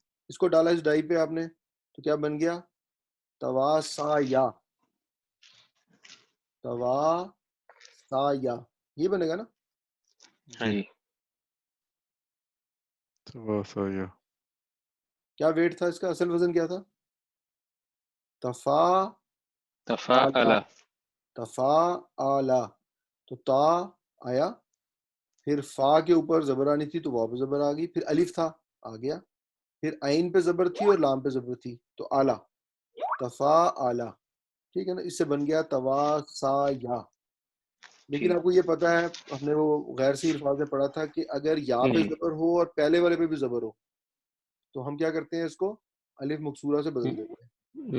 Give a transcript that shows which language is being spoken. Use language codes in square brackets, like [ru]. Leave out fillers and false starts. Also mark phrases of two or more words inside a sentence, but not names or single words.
[ur] اس کو ڈالا اس ڈائی پہ آپ نے، تو کیا بن گیا؟ تواسایا، تواسایا، یہ بنے گا نا. हाँ जी जी। [ar] तवासाया [ur] کیا ویٹ تھا اس کا؟ اصل وزن کیا تھا? [ar] تفاعل, تفاعل. تفاعل, [ur] تو تا آیا، پھر فا کے اوپر زبر آنی تھی تو واپس زبر آ گئی، پھر الف تھا، آ گیا, پھر عین پہ زبر تھی اور لام پہ زبر تھی تو آلہ، [ar] تفا آلہ، [ur] ٹھیک ہے نا. اس سے بن گیا [ar] تواسا یا. [ur] لیکن آپ کو یہ پتا ہے ہم نے وہ غیر سی الفاظ میں پڑھا تھا کہ اگر یا پہ زبر ہو اور پہلے والے پہ بھی زبر ہو تو ہم کیا کرتے ہیں اس کو الف مکسورہ سے بدل دیتے ہیں.